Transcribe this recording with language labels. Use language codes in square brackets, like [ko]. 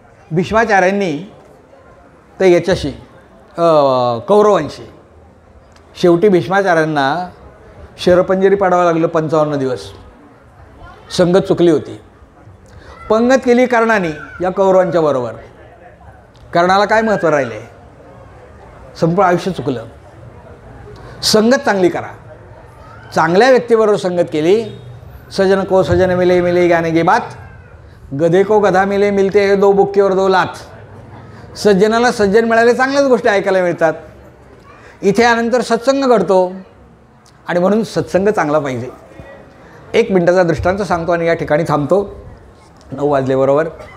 [mr] भीष्माचार्यांनी तर याच्याशी कौरवांशी शेवटी भीष्माचार्यांना शरपंजरी पाडावं लागलं 55 दिवस. संगत चुकली होती, पंगत केली कर्णाने या कौरवांच्या बरोबर. कर्णाला काय महत्त्व राहिले, संपूर्ण आयुष्य चुकलं. संगत चांगली करा, चांगल्या व्यक्तीबरोबर संगत केली. [hi] सजन को सजन मिले मिले गाने की बात, गधे को गधा मिले मिलते हे दो बुक्की और दो लात. [mr] सज्जनाला सज्जन मिळाले चांगल्याच गोष्टी ऐकायला मिळतात. इथे यानंतर सत्संग घडतो आणि म्हणून सत्संग चांगला पाहिजे. 1 मिनिटाचा दृष्टांत सांगतो आणि या ठिकाणी थांबतो. 9 वाजले बरोबर.